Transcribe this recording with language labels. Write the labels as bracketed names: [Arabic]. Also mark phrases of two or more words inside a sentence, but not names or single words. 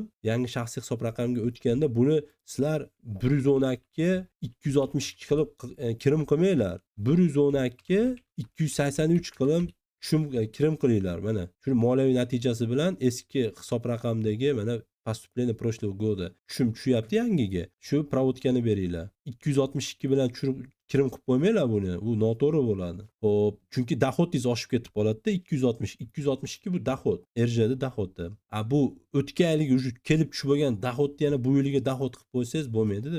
[Uzbek] Yangi shaxsiy hisob raqamga o'tganda buni sizlar 112 262 qilib kirim qilmanglar. 112 283 qilib kirim qilinglar. Mana shu moliyaviy natijasi bilan eski hisob raqamdagi mana [Russian] поступление прошлого гоda [Uzbek] tushum tushyapti yangiga. Shu provodkani beringlar. 262 bilan kirim qilib qo'ymanglar buni. Bu noto'g'ri bo'ladi. Xo'p, chunki dohodingiz oshib ketib qoladi-da 260. 262 bu dohod. RJda dohodda. Bu o'tgan yilgi уже kelib tushib bo'lgan dohodni yana bu yilga dohod qilib qo'ysangiz bo'lmaydi-da.